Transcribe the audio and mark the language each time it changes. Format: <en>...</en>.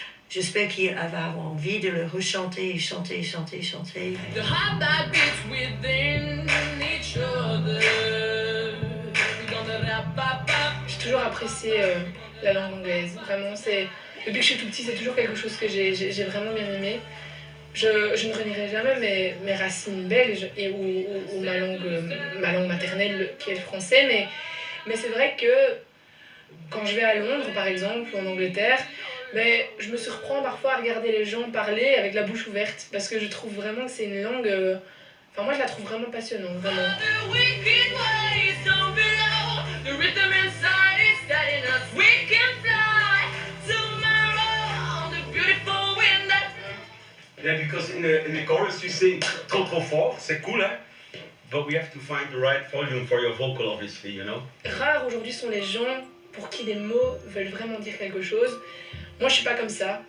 <fr>J'espère qu'il va avoir envie de le rechanter, chanter.</fr> <en>The heart that beats within each other. We're gonna rap, bap, bap.</en> <fr>J'ai toujours apprécié la langue anglaise. Vraiment, depuis que je suis tout petit, c'est toujours quelque chose que j'ai vraiment bien aimé. Je ne renierai jamais mes racines belges ou ma langue maternelle qui est le français, mais c'est vrai que quand je vais à Londres, par exemple, ou en Angleterre, je me surprends parfois à regarder les gens parler avec la bouche ouverte, parce que je trouve vraiment que c'est une langue... Enfin, moi, je la trouve vraiment passionnante, vraiment.</fr> <en>The wicked ways down below. The rhythm inside is telling us we can fly tomorrow on the beautiful wind that... Yeah, because in the chorus you sing</en> <fr>trop fort, c'est cool, hein?</fr> <en>But we have to find the right volume for your vocal, obviously, you know?</en> <fr>Rares aujourd'hui sont les gens pour qui des mots veulent vraiment dire quelque chose. Moi, je suis pas comme ça.</fr>